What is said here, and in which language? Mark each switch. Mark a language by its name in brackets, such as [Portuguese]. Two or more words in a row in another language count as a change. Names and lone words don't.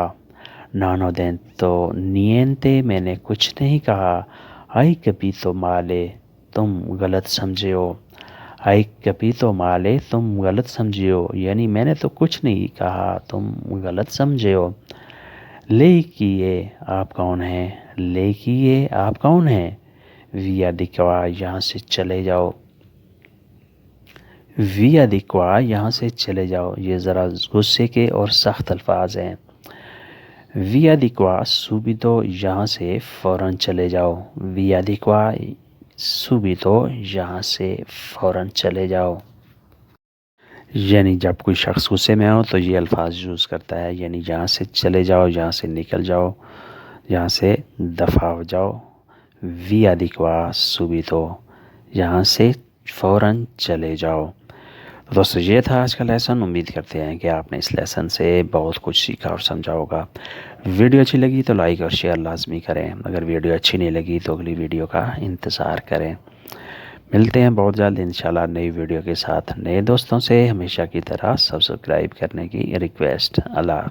[Italian] non ho detto niente، [Urdu] میں نے کچھ نہیں کہا۔ [Italian] hai capito male، [Urdu] تم غلط سمجھے ہو۔ [Italian] hai capito male، [Urdu] تم غلط سمجھے ہو، یعنی میں نے تو کچھ نہیں کہا، تم غلط سمجھے ہو۔ [Italian] lei chi è، [Urdu] آپ کون ہیں؟ [Italian] lei chi è، [Urdu] آپ کون ہیں؟ [Italian] via di qua، [Urdu] یہاں سے چلے جاؤ۔ [Italian] via di qua، [Urdu] یہاں سے چلے جاؤ۔ یہ ذرا غصے کے اور سخت الفاظ ہیں۔ [Italian] via di qua subito، [Urdu] یہاں سے فوراً چلے جاؤ۔ [Italian] via di qua subito، [Urdu] یہاں سے فوراً چلے جاؤ۔ یعنی جب کوئی شخص غصے میں ہو تو یہ الفاظ یوز کرتا ہے، یعنی یہاں سے چلے جاؤ، یہاں سے نکل جاؤ، یہاں سے دفع ہو جاؤ، [Italian] via di qua subito، [Urdu] یہاں سے فوراً چلے جاؤ۔ تو دوستو یہ تھا آج کا لیسن، امید کرتے ہیں کہ آپ نے اس لیسن سے بہت کچھ سیکھا اور سمجھا ہوگا۔ ویڈیو اچھی لگی تو لائک اور شیئر لازمی کریں، اگر ویڈیو اچھی نہیں لگی تو اگلی ویڈیو کا انتظار کریں۔ ملتے ہیں بہت جلد انشاءاللہ نئی ویڈیو کے ساتھ نئے دوستوں سے، ہمیشہ کی طرح سبسکرائب کرنے کی ریکویسٹ۔